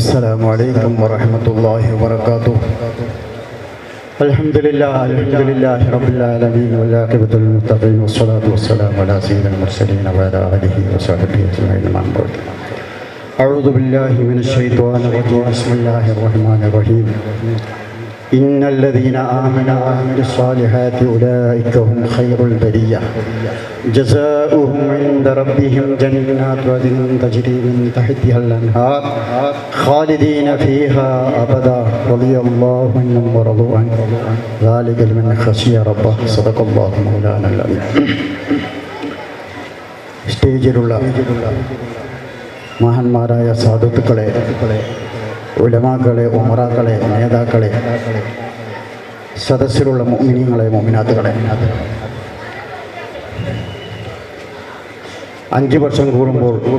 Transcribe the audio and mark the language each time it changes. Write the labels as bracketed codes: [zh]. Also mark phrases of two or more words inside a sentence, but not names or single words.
[ar] السلام عليكم ورحمة الله وبركاته. الحمد لله رب العالمين والعاقبة للمتقين والصلاة والسلام على سيد المرسلين وعلى آله وصحبه أجمعين. أعوذ بالله من الشيطان الرجيم. بسم الله الرحمن الرحيم. إن الذين آمنوا وعملوا الصالحات أولئك هم خير البرية جزاؤهم عند ربهم جنات عدن تجري من تحتها الأنهار خالدين فيها أبدا رضي الله عنهم ورضوا عنه ذلك لمن خشي ربه صدق الله مولانا العظيم. [ml] സ്റ്റേജിലുള്ള മഹാന്മാരായ സാധുക്കളെ, ഉലമാക്കളെ, ഉമറാക്കളെ, നേതാക്കളെ, സദസ്സിലുള്ള മുഅ്മിനീങ്ങളെ, മുഅ്മിനാത്തുകളെ, 5 വർഷം കൂടുമ്പോൾ